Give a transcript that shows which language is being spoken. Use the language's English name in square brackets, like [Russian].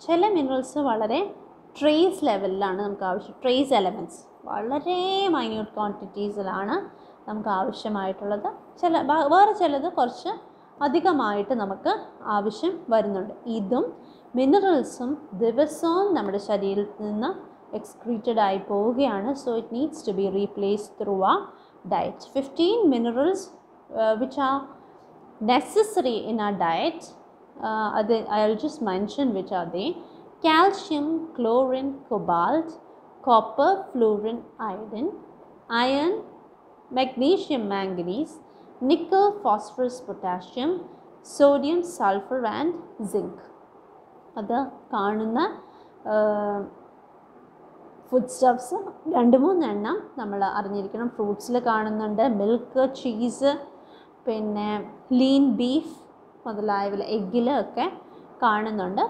[Malayalam] ചില മിനറൽസ് വളരെ ട്രേസ് ലെവലിലാണ് നമുക്ക് ആവശ്യം, ട്രേസ് എലമെൻറ്റ്സ് വളരെ മൈന്യൂട്ട് ക്വാണ്ടിറ്റീസിലാണ് നമുക്ക് ആവശ്യമായിട്ടുള്ളത്. വേറെ ചിലത് കുറച്ച് അധികമായിട്ട് നമുക്ക് ആവശ്യം വരുന്നുണ്ട്. ഇതും മിനറൽസും ദിവസവും നമ്മുടെ ശരീരത്തിൽ നിന്ന് [English] excreted [Malayalam] ആയി പോവുകയാണ്. [English] So it needs to be replaced through a diet. 15 minerals which are necessary in our diet, I'll just mention which are they: calcium, chlorine, cobalt, copper, fluorine, iodine, iron, magnesium, manganese, nickel, phosphorus, potassium, sodium, sulfur and zinc. [Malayalam] അത് കാണുന്ന food stuffs 2-3 എണ്ണം നമ്മൾ അറിഞ്ഞിരിക്കണം. ഫ്രൂട്ട്സിൽ കാണുന്നുണ്ട്, milk, cheese, പിന്നെ lean beef മുതലായവ എഗ്ഗിൽ ഒക്കെ കാണുന്നുണ്ട്.